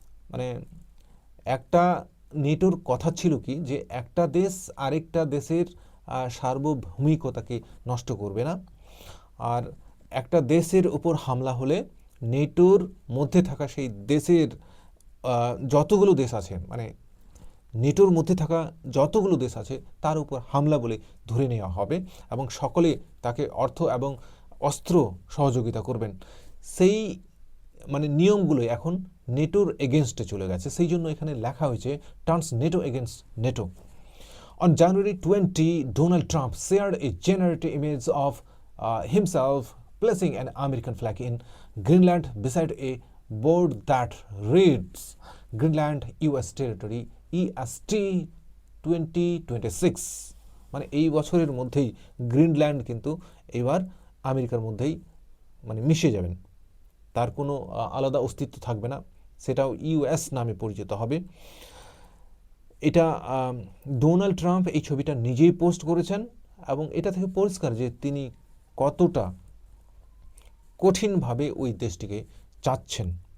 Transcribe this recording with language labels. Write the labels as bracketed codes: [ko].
[bn] মানে একটা নেটোর কথা ছিল কি যে একটা দেশ আরেকটা দেশের সার্বভৌমিকতাকে নষ্ট করবে না, আর একটা দেশের উপর হামলা হলে নেটোর মধ্যে থাকা সেই দেশের যতগুলো দেশ আছে, মানে নেটোর মধ্যে থাকা যতগুলো দেশ আছে তার উপর হামলা বলে ধরে নেওয়া হবে এবং সকলে তাকে অর্থ এবং অস্ত্র সহযোগিতা করবেন। সেই মানে নিয়মগুলো এখন নেটোর এগেনস্টে চলে গেছে, সেই জন্য এখানে লেখা হয়েছে [en] Turns NATO against NATO. On January 20, Donald Trump shared a generated image of himself placing an American flag in Greenland beside a board that reads Greenland US Territory EST 2026। [bn] মানে এই বছরের মধ্যেই গ্রিনল্যান্ড কিন্তু এবার আমেরিকার মধ্যেই মানে মিশে যাবেন, তার কোনো আলাদা অস্তিত্ব থাকবে না, সেটাও ইউএস নামে পরিচিত হবে। এটা ডোনাল্ড ট্রাম্প এই ছবিটা নিজেই পোস্ট করেছেন এবং এটা থেকে পরিষ্কার যে তিনি কতটা কঠিনভাবে ওই দেশটিকে চাচ্ছেন।